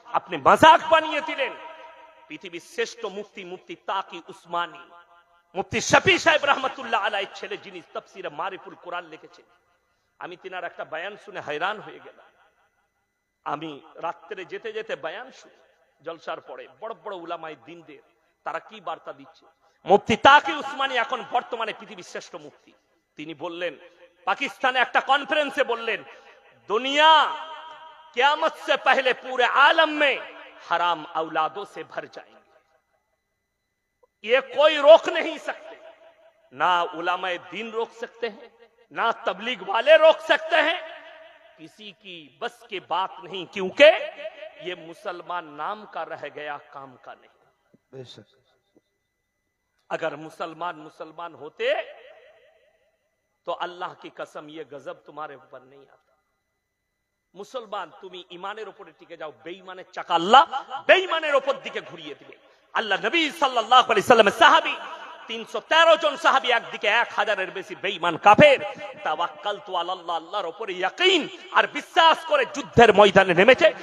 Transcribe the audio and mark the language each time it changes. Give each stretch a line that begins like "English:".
Bangla: আপনি মাজাক বানিয়ে দিলেন। পৃথিবীর শ্রেষ্ঠ মুফতি, মুফতি তাকি উসমানী, মুফতি শফি সাহেব রহমতুল্লাহ আলাইহির ছেলে, যিনি তাফসীরে মারিফুল কোরআন লিখেছেন, আমি তিনার একটা বয়ান শুনে hayran হয়ে গেলাম। আমি রাত্রে যেতে যেতে বয়ান শুনি, জলসার পরে বড় বড় উলামায়ে দ্বীনদের তারা কি বার্তা দিচ্ছে। মুফতি তাকি উসমানী এখন বর্তমানে পৃথিবীর শ্রেষ্ঠ মুফতি। তিনি বললেন, পাকিস্তানে একটা কনফারেন্সে বললেন,
Hindi: दुनिया क़यामत से पहले पूरे आलम में हराम औलादों से भर जाएंगे, ये कोई रोक नहीं सकते, ना उलमाए दीन रोक सकते हैं, ना तबलीग वाले रोक सकते हैं, किसी की बस की बात नहीं, क्योंकि ये मुसलमान नाम का रह गया, काम का नहीं। बेशक अगर मुसलमान मुसलमान होते तो अल्लाह की कसम ये गजब तुम्हारे ऊपर नहीं आता।
Bangla: মুসলমান তুমি ইমানের উপরে টিকে যাও, বেঈমানের চাকা আল্লাহ বেঈমানের উপর দিকে ঘুরিয়ে দিবে। আল্লাহ নবী সাল্লাল্লাহু আলাইহি সাল্লামের সাহাবী 313 জন সাহাবী, একদিকে 1000-এর বেশি বেঈমান কাফের, তাওয়াক্কালতু আলাল্লাহ, আল্লাহর উপরে ইয়াকিন আর বিশ্বাস করে যুদ্ধের ময়দানে নেমেছে।